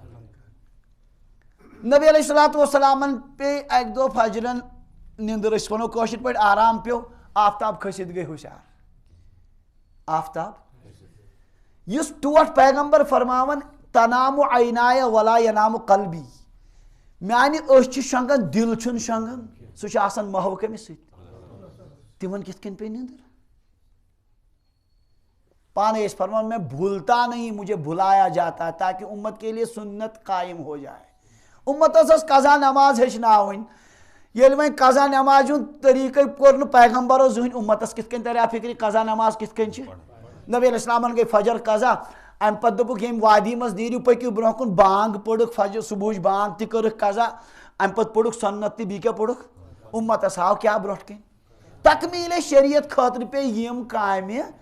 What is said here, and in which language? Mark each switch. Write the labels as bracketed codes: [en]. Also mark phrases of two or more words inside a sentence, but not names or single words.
[ks] نبی علیہ الصلوٰتُ وسلامن پیٚیہِ اکہِ دۄہ فجرن نِندٕر أسۍ ونو کٲشِر پٲٹھۍ آرام پیٚو آفتاب کھٔسِتھ گٔے ہُشار آفتاب یُس ٹوٹھ پیغمبر فرماوان [ar] تنام عینایہ ولا ینام قلبی [ks] میانہِ أچھ چھِ شۄنٛگان دِل چھُنہٕ شۄنٛگان سُہ چھُ آسان محو کٔمِس سۭتۍ تِمن کِتھ کٔنۍ پیٚیہِ نِندٕر [ur] پانے ٲسۍ فرمان میں بھولتا نہیں مجھے بھلایا جاتا ہے تاکہ امت کے لیے سنت قائم ہو جائے [ks] امتس قضا نماز ہیچناون یل وۄنۍ قضا نماز ہُنٛد طریٖقے کوٚر نہٕ پیغمبرو زٕہٕنۍ امتس کِتھ کٔنۍ ترِ فکرِ قضا نماز کِتھ کٔنۍ چھِ نبی علیہ السلامن گٔے فجر قضا امہِ پتہٕ دوٚپُکھ ییٚمہِ وادی منٛز نیٖرِو پٔکِو برونٛہہ کُن بانگ پٔرٕکھ فجر صبحٕچ بانگ تہِ کٔرٕکھ قضا امہِ پتہٕ پوٚرُکھ سنت تہِ بیٚیہِ کیٛاہ پوٚرُکھ امتس آو کیٛاہ برونٛٹھ کَنۍ تکمیٖلے شریعت خٲطرٕ پیٚیہِ یِم کامہِ